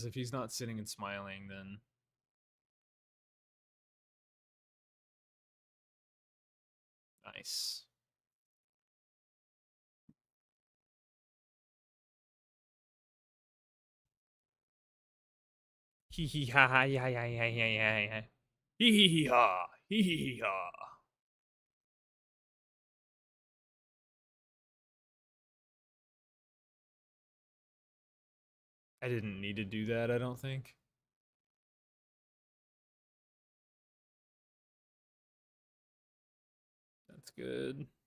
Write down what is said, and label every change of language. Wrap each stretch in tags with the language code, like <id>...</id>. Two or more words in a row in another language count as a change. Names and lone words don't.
<en>If he's not sitting and smiling, then... Nice. Hee hee ha ha ya ya ya ya ya ya. Hee hee hee ha. Hee hee hee ha. I didn't need to do that, I don't think. That's good.</en>